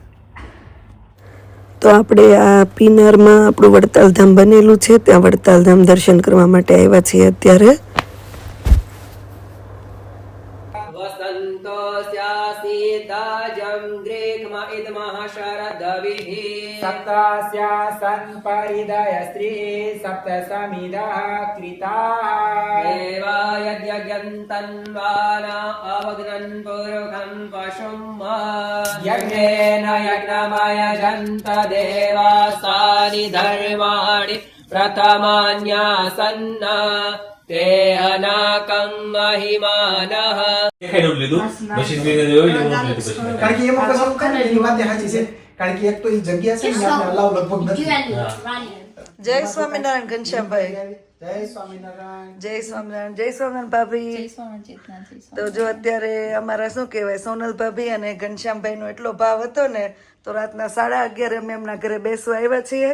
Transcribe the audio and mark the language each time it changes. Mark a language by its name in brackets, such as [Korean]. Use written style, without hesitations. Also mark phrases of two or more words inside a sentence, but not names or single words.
[Gujarati] તો આપણે આ પિનરમાં આપણું વડતાલ ધામ બનેલું છે, ત્યાં વડતાલ ધામ દર્શન કરવા માટે આવ્યા છીએ અત્યારે. [Sanskrit] सप्तास्यासन् परिदय स्त्री सप्त समिदः कृताः देवायज्ञन्तन्वाना अवग्नन् पुरुषं पशुं यज्ञेन यज्ञमयजन्त देवासानि धर्माणि प्रथमान्यासन् ते अनाकं महिमानः. [Gujarati] કારણ કે એમાં કશું કરે એ વાત સાચી છે. કારણ કે એક તો એ જગ્યા છે ને આપણે અલાવ લગભગ નથી. જય સ્વામિનારાયણ ઘનશ્યામભાઈ. જય સ્વામિનારાયણ. જય સ્વામિનારાયણ. જય સ્વામિનારાયણ ભાભી. તો જો અત્યારે અમારા શું કહેવાય સોનલ ભાભી અને ઘનશ્યામભાઈ નો એટલો ભાવ હતો ને તો રાતના 11:30 અમે એમના ઘરે બેસવા આવ્યા છીએ.